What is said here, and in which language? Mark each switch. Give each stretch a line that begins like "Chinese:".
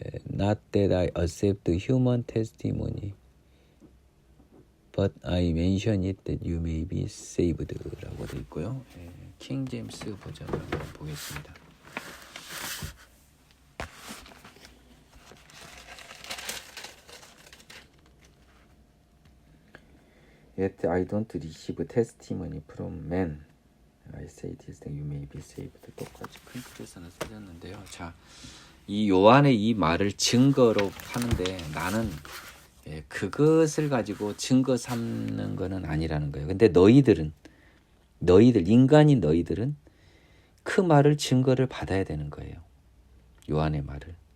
English: Not that I accept human testimony, but I mention it that you may be saved
Korean: 라고 되어 있고요. 킹 제임스 버전을 한번 보겠습니다.
English: Yet I don't receive testimony from men. I say this that you may be saved.
Korean: 똑같이 큰 뜻에서는 써졌는데요. 자, 이 요한의 이 말을 증거로 하는데 나는 그것을 가지고 증거 삼는 거는 아니라는 거예요. 근데 너희들 인간인 너희들은 그 말을 증거를 받아야 되는 거예요. 요한의 말을.